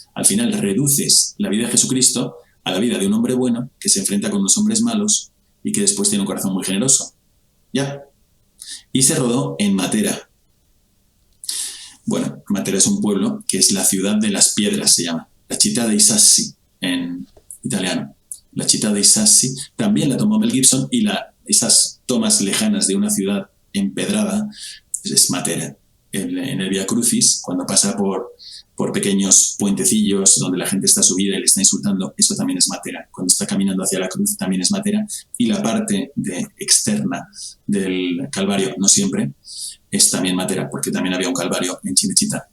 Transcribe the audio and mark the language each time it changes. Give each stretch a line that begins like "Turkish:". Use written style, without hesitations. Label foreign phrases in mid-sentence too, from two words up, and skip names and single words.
Spanish: Al final reduces la vida de Jesucristo a la vida de un hombre bueno que se enfrenta con unos hombres malos y que después tiene un corazón muy generoso. Ya. Y se rodó en Matera. Bueno, Matera es un pueblo que es la ciudad de las piedras, se llama. La Città dei Sassi, en italiano. La Città dei Sassi también la tomó Mel Gibson y esas tomas lejanas de una ciudad empedrada es Matera. En el Via Crucis, cuando pasa por pequeños puentecillos donde la gente está subida y le está insultando, eso también es Matera. Cuando está caminando hacia la cruz también es Matera. Y la parte externa del Calvario, no siempre, es también Matera, porque también había un Calvario en Cinecittà.